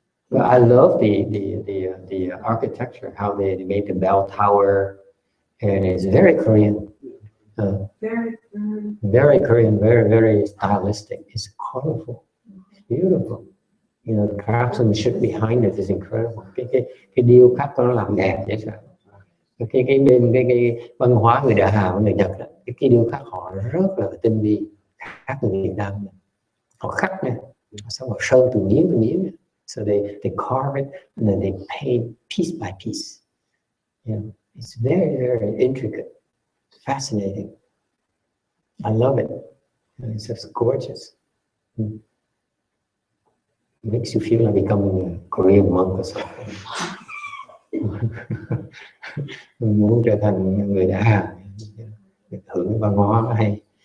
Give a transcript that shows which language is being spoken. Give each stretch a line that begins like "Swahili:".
English: But I love the architecture, how they made the bell tower, and it's very Korean. Very Korean, very stylistic. It's colorful, it's beautiful. You know, the craftsmanship behind it is incredible.
Vietnamese: Cái điêu khắc nó làm đẹp vậy sao? Cái văn hóa người Đại Hàn, người Nhật đó, cái điêu khắc họ rất là tinh vi, khác người Việt Nam. Họ khắc nè, xong họ sơn từ miếng.
English: So they carve it and then they paint piece by piece. You know, it's very intricate, fascinating. I love it. It's just gorgeous. It makes you feel like becoming a Korean monk or something.
Vietnamese: Muốn trở thành người Đại Hàn, được hưởng văn hóa hay.